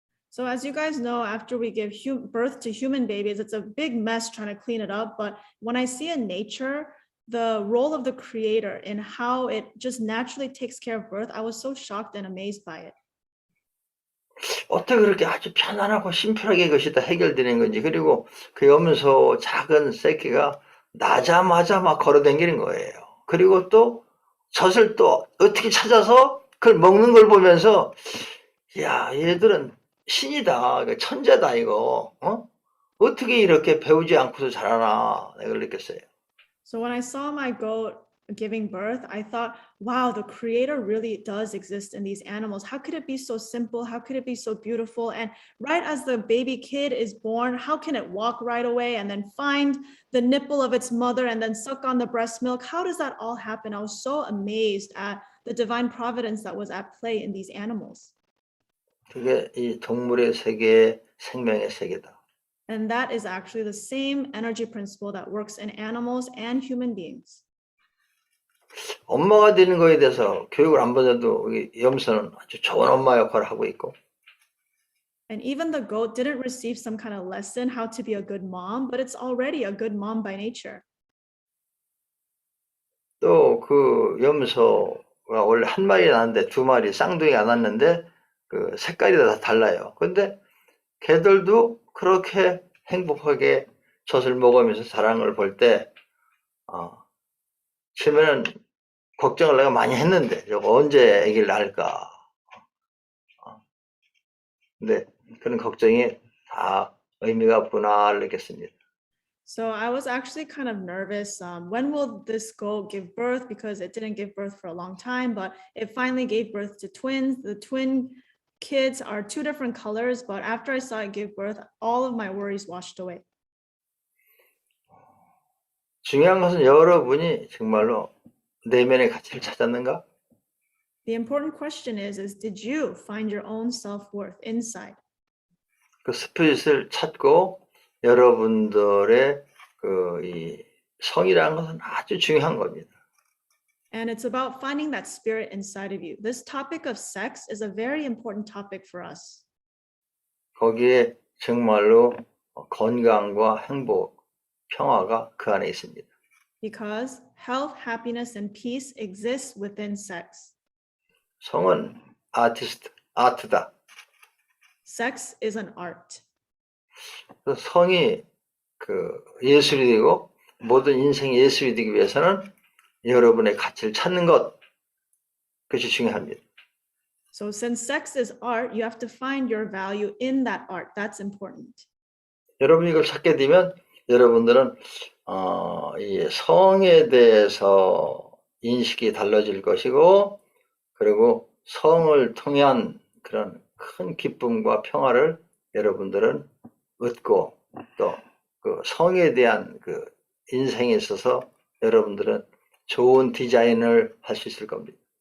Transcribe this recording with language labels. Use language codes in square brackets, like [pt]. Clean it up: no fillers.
[en] So as you guys know, after we give birth to human babies, it's a big mess trying to clean it up. But when I see in nature the role of the creator in how it just naturally takes care of birth, I was so shocked and amazed by it. [ko] 어떻게 그렇게 아주 편안하고 심플하게 이것이 다 해결되는 건지 그리고 그 염소 작은 새끼가 나자마자 막 걸어다니는 거예요. 그리고 또 젖을 또 어떻게 찾아서 그걸 먹는 걸 보면서 야 얘들은 신이다, 천재다 이거. 어떻게 이렇게 배우지 않고서 잘하나 내가 느꼈어요. [en] So when I saw my goat giving birth, I thought, wow, the creator really does exist in these animals. How could it be so simple? How could it be so beautiful? And right as the baby kid is born, how can it walk right away and then find the nipple of its mother and then suck on the breast milk? How does that all happen? I was so amazed at the divine providence that was at play in these animals. [ko] 그게 이 동물의 세계의 생명의 세계다. [en] And that is actually the same energy principle that works in animals and human beings. [ko] 엄마가 되는 거에 대해서 교육을 안 받아도 염소는 아주 좋은 엄마 역할을 하고 있고. [en] And even the goat didn't receive some kind of lesson how to be a good mom, but it's already a good mom by nature. [ko] 또 그 염소가 원래 한 마리 낳았는데 두 마리 쌍둥이가 낳았는데 그 색깔이 다 달라요. 근데 걔들도 그렇게 행복하게 젖을 먹으면서 자라는 걸 볼 때 처음에는 걱정을 내가 많이 했는데 저거 언제 아기를 낳을까. 근데 그런 걱정이 다 의미가 없구나를 느꼈습니다. [en] So I was actually kind of nervous. When will this goat give birth? Because it didn't give birth for a long time, but it finally gave birth to twins. The twin kids are two different colors, but after I saw it give birth, all of my worries washed away. [ko] 중요한 것은 여러분이 정말로 내면의 가치를 찾았는가? [en] The important question is did you find your own self-worth inside? [ko] 그 스피릿을 찾고 여러분들의 이 성이라는 것은 아주 중요한 겁니다. [en] And it's about finding that spirit inside of you. This topic of sex is a very important topic for us. [ko] 거기에 정말로 건강과 행복, 평화가 그 안에 있습니다. [en] Because health, happiness, and peace exists within sex. [ko] 성은 아트다. [en] Sex is an art. [ko] 성이 그 예술이 되고 모든 인생의 예술이 되기 위해서는 여러분의 가치를 찾는 것, 그것이 중요합니다. [en] So since sex is art, you have to find your value in that art. That's important. [ko] 여러분이 이걸 찾게 되면 여러분들은 이 성에 대해서 인식이 달라질 것이고, 그리고 성을 통한 그런 큰 기쁨과 평화를 여러분들은 얻고, 또 그 성에 대한 그 인생에 있어서 여러분들은 좋은 디자인을 할 수 있을 겁니다.